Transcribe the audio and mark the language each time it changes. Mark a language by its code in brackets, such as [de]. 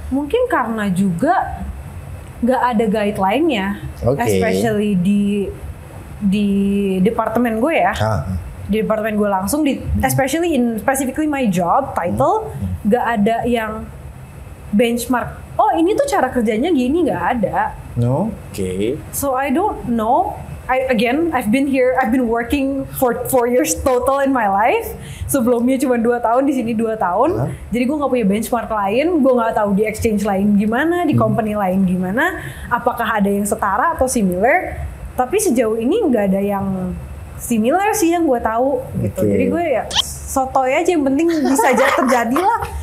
[id] Mungkin karena juga nggak ada guideline-nya, especially di departemen gue ya. Di departemen gue langsung [en] especially in specifically my job title, [id] nggak ada yang benchmark. Oh ini tuh cara kerjanya gini, nggak ada. [en] So I don't know. I've been working for 4 years total in my life. [id] Sebelumnya cuma 2 tahun, di sini 2 tahun. Jadi gue nggak punya benchmark lain, gue nggak tahu di exchange lain gimana, di company lain gimana. Apakah ada yang setara atau similar? Tapi sejauh ini nggak ada yang similar sih yang gue tahu gitu. Jadi gue ya sotoy aja, yang penting bisa terjadi lah.